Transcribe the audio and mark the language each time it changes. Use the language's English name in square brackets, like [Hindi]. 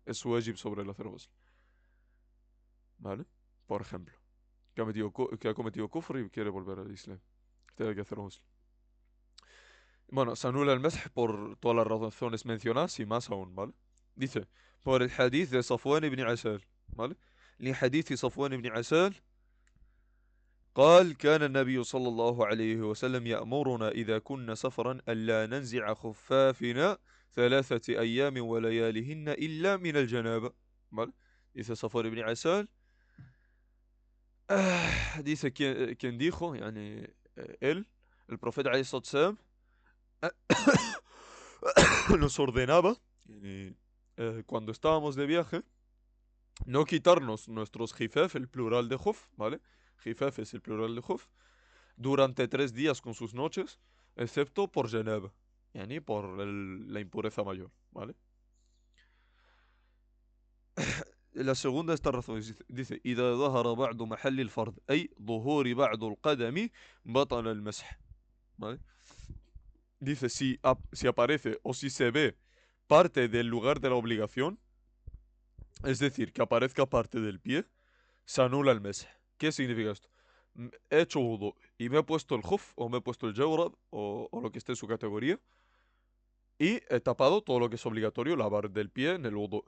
[Spanish] Es wajib sobre el hacer ghusl, ¿vale? Por ejemplo, que ha cometido kufr y quiere volver al Islam, tiene que hacer ghusl. Bueno, se anula el mesaj por todas las razones mencionadas y más aún, ¿vale? Dice, por el hadith de Safwan ibn Asal, ¿vale? [Arabic] لحديث صفوان بن عسال قال كان النبي صلى الله عليه وسلم يأمرنا إذا كنا سفرا ألا ننزع خفافنا 3 أيام ولياليهن إلا من الجنابة. [Spanish] ¿Vale? Dice Safwan ibn Asal. Dice quien dijo, yani, él, el profeta alayhi salatu wasalam, nos ordenaba, cuando estábamos de viaje, no quitarnos nuestros jifaf, el plural de juf, ¿vale? Jifaf es el plural de juf, durante 3 días con sus noches, excepto por janaba, yani por la impureza mayor, ¿vale? La segunda de estas razones dice إذا ظهر بعض محل الفرض أي ظهور بعض القدم بطل المسح, ¿vale? Dice si aparece o si se ve parte del lugar de la obligación, es decir, que aparezca parte del pie, se anula el mesaj. ¿Qué significa esto? He hecho wudu y me he puesto el juf o me he puesto el jawrab o lo que esté en su categoría y he tapado todo lo que es obligatorio lavar del pie en el wudu.